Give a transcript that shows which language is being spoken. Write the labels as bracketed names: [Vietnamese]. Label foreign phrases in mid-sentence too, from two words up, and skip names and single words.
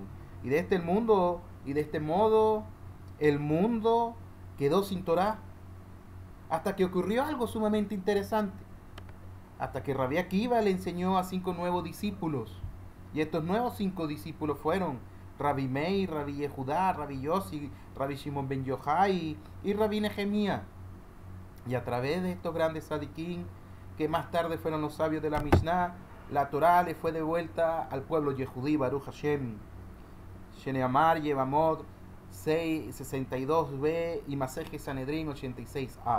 [Spanish] Y de este modo, el mundo quedó sin Torá, hasta que ocurrió algo sumamente interesante. Hasta que Rabbi Akiva le enseñó a 5 nuevos discípulos. Y estos nuevos 5 discípulos fueron Rabbi Meir, Rabbi Yehudá, Rabbi Yossi, Rabbi Shimon ben Yochai y Rabbi Nehemías. Y a través de estos grandes tzadikim, que más tarde fueron los sabios de la Mishnah, la Torá le fue devuelta al pueblo Yehudí, [Hebrew] ברוך השם. [Spanish] Sheneamar, Yevamot 62b y Maseje Sanedrín 86a.